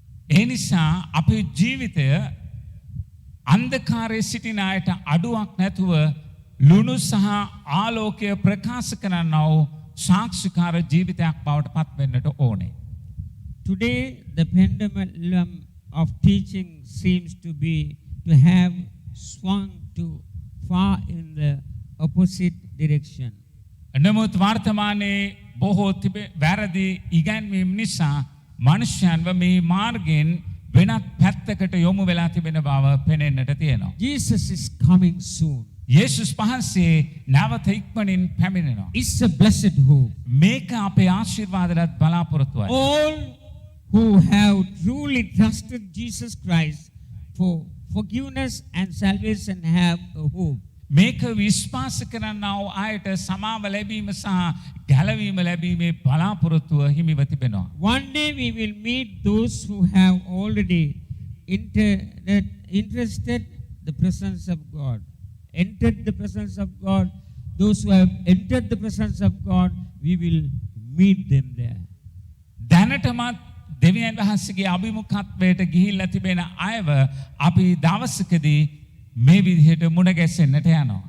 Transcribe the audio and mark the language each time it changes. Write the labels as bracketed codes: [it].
[si] ඒ නිසා අපේ ජීවිතය අන්ධකාරයේ සිටින අයට අඩුවක් නැතුව ලුණු සහ ආලෝකය ප්‍රකාශ කරන්නා වූ සාක්ෂිකාර ජීවිතයක් බවට පත් වෙන්නට ඕනේ. [en] Today, the pendulum of teaching seems to have swung too far in the opposite direction. [si] නමුත් වර්තමානයේ බොහෝ වැරදි ඉගැන්වීම් නිසා මනුෂ්‍යයන්ව මේ මාර්ගයෙන් වෙනත් පැත්තකට යොමු වෙලා තිබෙන බව පෙනෙන්නට තියෙනවා. [en] Jesus is coming soon. [si] යේසුස් වහන්සේ නැවත ඉක්මනින් පැමිණෙනවා. [en] It's a blessed hope. [si] මේක අපේ ආශිර්වාදවත් බලාපොරොත්තුවයි. [en] All who have truly trusted Jesus Christ for forgiveness and salvation have a hope. [si] මේක විශ්වාස කරන්නා වූ අයට සමාව ලැබීම සහ ගැලවීම ලැබීමේ බලාපොරොත්තුව හිමිව තිබෙනවා. [en] One day we will meet those who have already interested the presence of God, entered the presence of God. Those who have entered the presence of God, we will meet them there. [si] දැනටමත් දෙවියන් වහන්සේගේ අභිමුඛත්වයට ගිහිල්ලා තිබෙන අයව අපි දවසකදී මේ විදිහට මුණ ගැසෙන්නට යනවා.